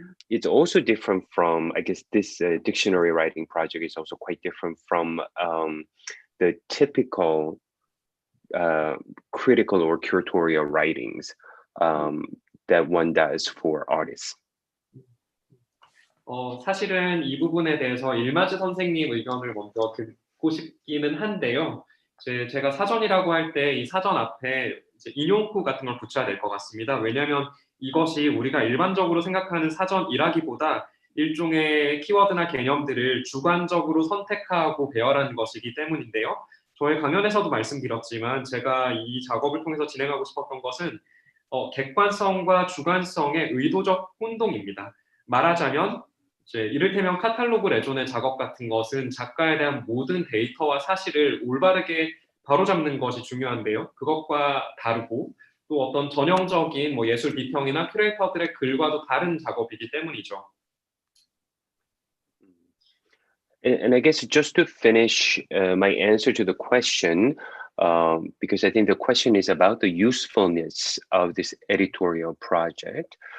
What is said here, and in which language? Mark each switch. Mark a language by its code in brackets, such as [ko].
[en] It's also different from, I guess this dictionary writing project is also quite different from the typical critical or curatorial writings that one does for artists. [ko] 사실은 이 부분에 대해서 일마즈 선생님 의견을 먼저 듣고 싶기는 한데요. 제가 사전이라고 할 때 이 사전 앞에 이제 인용구 같은 걸 붙여야 될 것 같습니다. 왜냐하면 이것이 우리가 일반적으로 생각하는 사전이라기보다 일종의 키워드나 개념들을 주관적으로 선택하고 배열하는 것이기 때문인데요. 저의 강연에서도 말씀드렸지만 제가 이 작업을 통해서 진행하고 싶었던 것은 객관성과 주관성의 의도적 혼동입니다. 말하자면 이를테면 카탈로그 레존의 작업 같은 것은 작가에 대한 모든 데이터와 사실을 올바르게 바로잡는 것이 중요한데요. 그것과 다르고 또 어떤 전형적인 예술 비평이나 큐레이터들의 글과도 다른 작업이기 때문이죠. [en] And I guess just to finish my answer to the question, because I think the question is about the usefulness of this editorial project.